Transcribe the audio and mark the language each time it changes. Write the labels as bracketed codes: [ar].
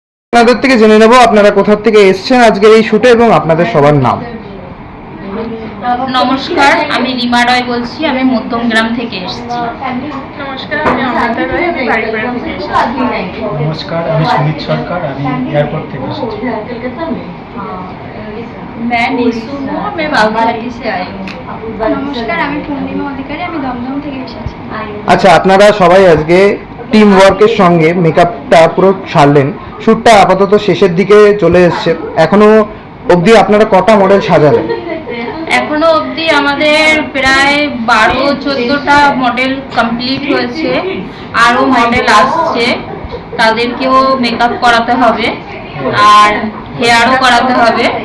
[bn] আপনাদের থেকে জেনে নেব আপনারা কোথা থেকে এসেছেন আজকের এই শুটে এবং আপনাদের সবার নাম। নমস্কার, আমি রিমা রয় বলছি, আমি মধ্যমগ্রাম থেকে এসেছি। নমস্কার, আমি অমৃতা রয়, আমি বাড়িপাড়া থেকে এসেছি। नमस्कार, আমি সুমিত সরকার, আমি এয়ারপোর্ট থেকে এসেছি। [hi] मैं निशु हूँ, मैं बागुलाटी से आई हूँ। [bn] নমস্কার, আমি পূর্ণিমা অধিকারী, আমি দমদম থেকে এসেছি। আচ্ছা, আপনারা সবাই আজকে টিম ওয়ার্কের সঙ্গে মেকআপটা পুরো সারলেন। শ্যুটটা আপাতত শেষের দিকে চলে এসছে, এখনো অবধি আপনারা কটা মডেল সাজালেন? এখনো অবধি আমাদের প্রায় 12-14টা মডেল কমপ্লিট হয়েছে, আরও মডেল আসছে, তাদেরকেও মেকআপ করাতে হবে আর হেয়ারও করাতে হবে।